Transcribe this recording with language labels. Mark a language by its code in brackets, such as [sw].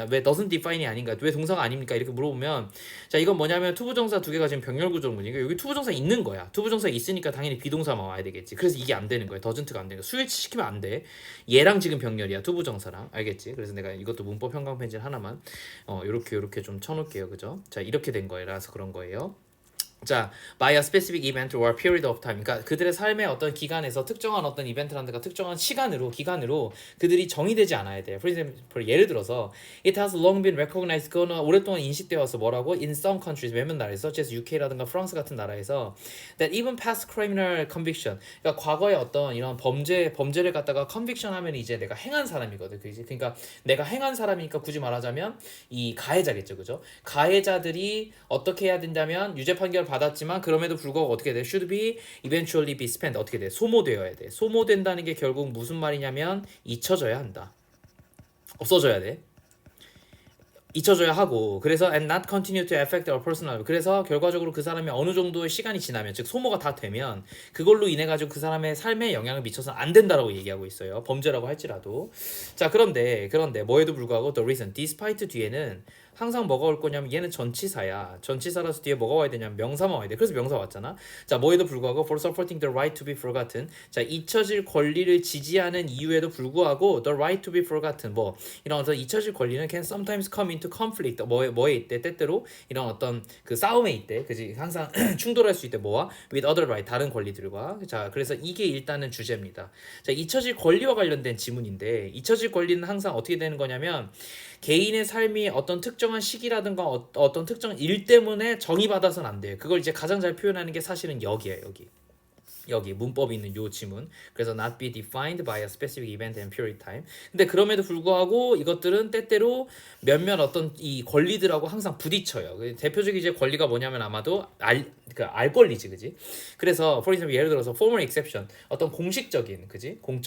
[ko] 왜 [en] doesn't define [ko] 이 아닌가? 왜 동사가 아닙니까? 이렇게 물어보면 자 이건 뭐냐면 투부정사 두 개가 지금 병렬 구조문이니까 여기 투부정사 있는 거야. 투부정사 있으니까 당연히 비동사만 와야 되겠지. 그래서 이게 안 되는 거야. doesn't가 안 되는 거야. 스위치 시키면 안 돼. 얘랑 지금 병렬이야. 투부정사랑 알겠지? 그래서 내가 이것도 문법 형광 펜질 하나만 요렇게 좀 쳐놓을게요. 그죠? 자 이렇게 된 거라서 그런 거예요. [en] 자, by a specific event or period of time. [ko] 그러니까 그들의 삶의 어떤 기간에서 특정한 어떤 이벤트라든가 특정한 기간으로 그들이 정의되지 않아야 돼요. [en] For example, [ko] 예를 들어서 [en] it has long been recognized. [ko] 그거는 오랫동안 인식되어 와서 뭐라고? [en] In some countries, [ko] 몇몇 나라에서, [en] such as UK라든가 [ko] 프랑스 같은 나라에서 [en] that even past criminal conviction. [ko] 그러니까 과거에 어떤 이런 범죄를 갖다가 conviction 하면 이제 내가 행한 사람이거든. 그지? 그러니까 내가 행한 사람이니까 굳이 말하자면 이 가해자겠죠. 그죠? 가해자들이 어떻게 해야 된다면 유죄 판결 받았지만 그럼에도 불구하고 어떻게 돼? [en] should be eventually be spent. [ko] 어떻게 돼? 소모되어야 돼. 소모된다는 게 결국 무슨 말이냐면 잊혀져야 한다. 없어져야 돼. 잊혀져야 하고 그래서 [en] and not continue to affect our personal life. [ko] 그래서 결과적으로 그 사람이 어느 정도의 시간이 지나면 즉 소모가 다 되면 그걸로 인해 가지고 그 사람의 삶에 영향을 미쳐서 안 된다라고 얘기하고 있어요. 범죄라고 할지라도. 자 그런데 뭐에도 불구하고 [en] the reason despite [ko] 뒤에는 항상 뭐가 올 거냐면 얘는 전치사야. 전치사라서 뒤에 뭐가 와야 되냐면 명사만 와야 돼. 그래서 명사 왔잖아. 자 뭐에도 불구하고 [en] for supporting the right to be forgotten. [ko] 자 잊혀질 권리를 지지하는 이유에도 불구하고 [en] the right to be forgotten. [ko] 뭐 이런 어떤 잊혀질 권리는 [en] can sometimes come into conflict. [ko] 뭐에 있대? 때때로 이런 어떤 그 싸움에 있대. 그지? 항상 충돌할 수 있대. 뭐와? [en] with other right. [ko] 다른 권리들과. 자 그래서 이게 일단은 주제입니다. 자 잊혀질 권리와 관련된 지문인데 잊혀질 권리는 항상 어떻게 되는 거냐면 개인의 삶이 어떤 특정한 시기라든가 어떤 특정 일 때문에 정의받아서는 안 돼요. 그걸 이제 가장 잘 표현하는 게 사실은 여기예요. 여기 문법이 있는 요 지문. [en] 그래서 not be defined by a specific event and period time. [ko] 근데 그럼에도 불구하고 이것들은 때때로 몇몇 어떤 이 권리들하고 항상 부딪혀요. 대표적인 이제 권리가 뭐냐면 아마도 알 권리지, 그지? 그래서 [en] for example [ko] 예를 들어서 [en] formal exception [ko] 어떤 공식적인, 그지?